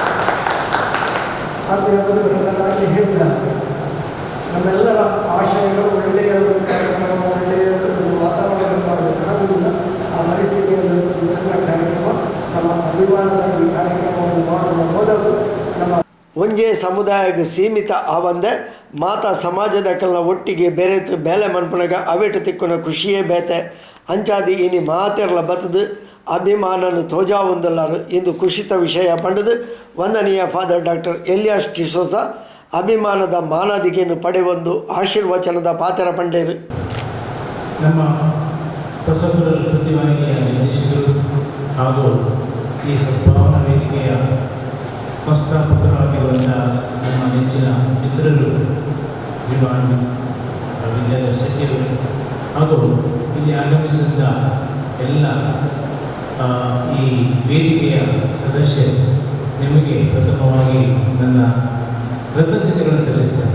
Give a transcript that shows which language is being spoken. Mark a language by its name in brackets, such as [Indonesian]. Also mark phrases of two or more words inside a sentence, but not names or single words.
[Kannada] ಆತ್ಮೀಯ ಬಂಧುಗಳಾಗಲೇ ಹೇಳಿದ ನಮ್ಮೆಲ್ಲರ ಆಶಯಗಳು ಒಳ್ಳೆಯ ಒಂದು ಕಾರ್ಯಕ್ರಮ, ಒಳ್ಳೆಯ ಒಂದು ವಾತಾವರಣದಲ್ಲಿ ಮಾಡಬೇಕಾಗುವುದಿಲ್ಲ. ಆ ಪರಿಸ್ಥಿತಿಯಲ್ಲಿ ಒಂದು ಸಣ್ಣ ಕಾರ್ಯಕ್ರಮ, ನಮ್ಮ ಅಭಿಮಾನದ ಈ ಕಾರ್ಯಕ್ರಮವನ್ನು ಮಾಡುವ ಮೊದಲು ನಮ್ಮ [Tulu] ಒಂಜೇ ಸಮುದಾಯಕ್ಕೆ ಸೀಮಿತ ಆವಂದೆ ಮಾತಾ ಸಮಾಜದ ಕಲ್ನ ಒಟ್ಟಿಗೆ ಬೆರೆತು ಬೇಲೆ ಮನ್ಪುನಗ ಅವೇಟು ತಿಕ್ಕುನ ಖುಷಿಯೇ ಬೇತೆ ಅಂಚಾದಿ ಇನಿ ಮಾತೆರ್ಲ ಬತ್ತದು ಅಭಿಮಾನನು ತೋಜಾ ಹೊಂದಲಾರು ಇಂದು ಖುಷಿತ ವಿಷಯ ಪಂಡದು ವಂದನೀಯ ಫಾದರ್ ಡಾಕ್ಟರ್ ಎಲಿಯಾಸ್ ಡಿಸೋಜ ಅಭಿಮಾನದ ಮಾನದಿಗೆಯನ್ನು ಪಡೆಯೊಂದು ಆಶೀರ್ವಚನದ ಪಾತ್ರ ಪಂಡೇರು. [Kannada] ನಮ್ಮ ಹೊಸಪುರ ಸುದ್ದಿವಾಹಿನಿಯ ನಿರ್ದೇಶಕರು ಹಾಗೂ ಈ ಸದ್ಭಾವನಾ ವೇದಿಕೆಯ ಸಂಸ್ಥಾಪಕರಾಗಿರುವಂಥ ನಮ್ಮ ನೆಚ್ಚಿನ ಮಿತ್ರರು ಜಿವಾಣಿ ವಿದ್ಯಾಧರ್ ಶೆಟ್ಟಿಯವರು ಹಾಗೂ ಇಲ್ಲಿ ಆಗಮಿಸಿದ ಎಲ್ಲ ಈ ವೇದಿಕೆಯ ಸದಸ್ಯರು, ನಿಮಗೆ ಪ್ರಥಮವಾಗಿ ನನ್ನ ಕೃತಜ್ಞತೆಗಳನ್ನು ಸಲ್ಲಿಸ್ತೇನೆ.